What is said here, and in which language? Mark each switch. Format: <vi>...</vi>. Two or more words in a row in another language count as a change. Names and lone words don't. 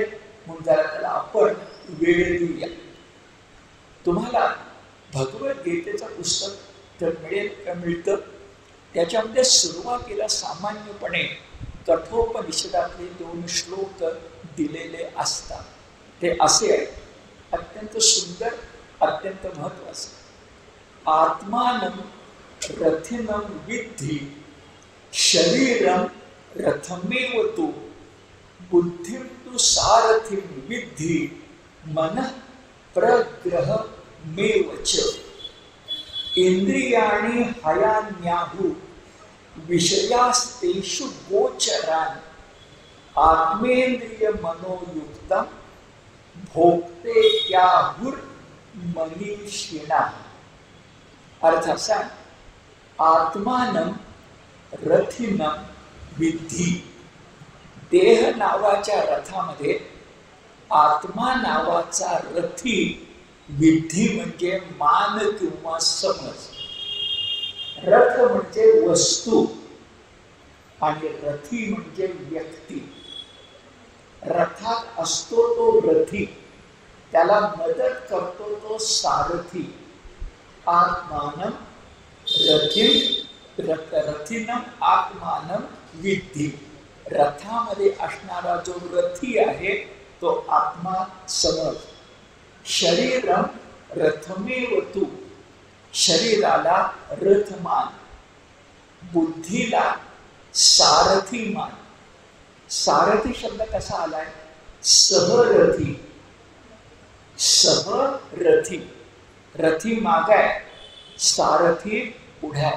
<mr>म्हणून जरा त्याला आपण वेळ देऊया. तुम्हाला भगवद्गीतेचं पुस्तक जर मिळेल का मिळतं, त्याच्यामध्ये सुरुवातीला सामान्यपणे कठोपनिषदातले 2 श्लोक दिलेले असतात. ते असे आहेत, अत्यंत सुंदर, अत्यंत महत्वाचे.</mr> <sa>आत्मानं रथिनं विद्धि शरीरं रथमेव तु बुद्धिं तु सारथिं विद्धि मनः प्रग्रहमेव च. इंद्रियाणि हयान्याहु विषयास्तेषु गोचरान् आत्मेंद्रिय मनोयुक्तं भोक्ते त्याहुर्मनीषिणा.</sa> <mr>अर्थ असा,</mr> <sa>आत्मानं रथिनं विद्धि.</sa> <mr>देह नावाच्या रथामध्ये आत्मा नावाचा रथी विधी म्हणजे मान किंवा समज. रथ म्हणजे वस्तू आणि रथी म्हणजे व्यक्ती. रथात असतो तो रथी, त्याला मदत करतो तो सारथी.</mr> <sa>आत्मानं रथिनं आत्मानं विद्धि.</sa> <mr>रथामध्ये असणारा जो रथी आहे तो आत्मा समज.</mr> <sa>शरीरं रथमेव तु.</sa> <mr>शरीराला रथमान, बुद्धीला सारथी मान. सारथी शब्द कसा आलाय? सहरथी. सहरथी. रथी माग आहे, सारथी पुढे आहे.</mr>